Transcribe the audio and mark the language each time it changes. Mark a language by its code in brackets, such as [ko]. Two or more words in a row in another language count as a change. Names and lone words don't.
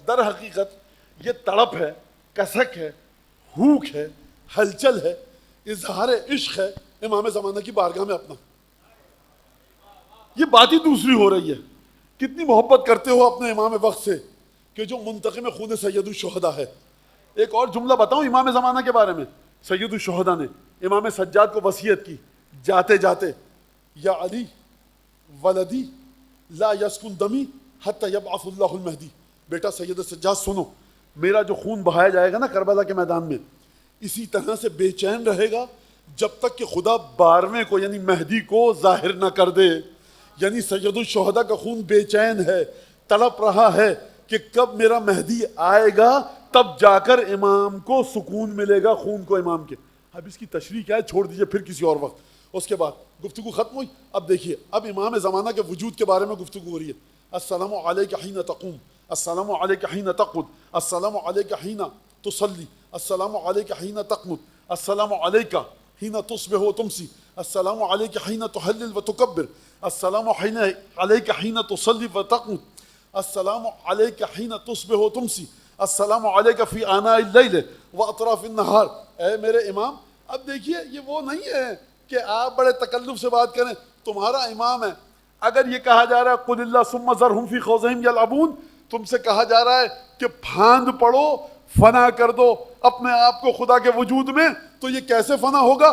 [ur] در حقیقت یہ تڑپ ہے، کسک ہے، بھوک ہے، ہلچل ہے، اظہار عشق ہے امام زمانہ کی بارگاہ میں اپنا. یہ بات ہی دوسری ہو رہی ہے. کتنی محبت کرتے ہو اپنے امام وقت سے کہ جو منتقم خون سید الشہداء ہے. ایک اور جملہ بتاؤں امام زمانہ کے بارے میں. سید الشہداء نے امام سجاد کو وصیت کی جاتے جاتے، [ar] یا علی ولدی لا یسکن دمی حتی یبعث اللہ المہدی. [ur] بیٹا سید سجاد سنو، میرا جو خون بہایا جائے گا نا کربلا کے میدان میں، اسی طرح سے بے چین رہے گا جب تک کہ خدا 12ویں کو یعنی مہدی کو ظاہر نہ کر دے. یعنی سید الشہداء کا خون بے چین ہے، تڑپ رہا ہے کہ کب میرا مہدی آئے گا تب جا کر امام کو سکون ملے گا، خون کو امام کے. اب اس کی تشریح کیا ہے چھوڑ دیجئے پھر کسی اور وقت. اس کے بعد گفتگو ختم ہوئی. اب دیکھیے اب امام زمانہ کے وجود کے بارے میں گفتگو ہو رہی ہے. [ar] السلام علیک حین تقوم، السلام علیک حین تقعد، السلام علیک حین تصلی، السلام علیک حین تقنت، السلام علیک حین تصبح و تمسی، السلام علیک حین تحلل و تکبر، السلام علیک حین تصلی و تقنت، السلام علیک حین تصبح و تمسی، السلام علیک فی آناء اللیل و اطراف النہار. [ur] اے میرے امام، اب دیکھیے یہ وہ نہیں ہے کہ آپ بڑے تکلف سے بات کریں. تمہارا امام ہے، اگر یہ کہا جا رہا ہے [ar] قل اللہ ثم ذرہم فی خوضہم یلعبون، [ur] تم سے کہا جا رہا ہے کہ پھاند پڑو، فنا کر دو اپنے آپ کو خدا کے وجود میں، تو یہ کیسے فنا ہوگا؟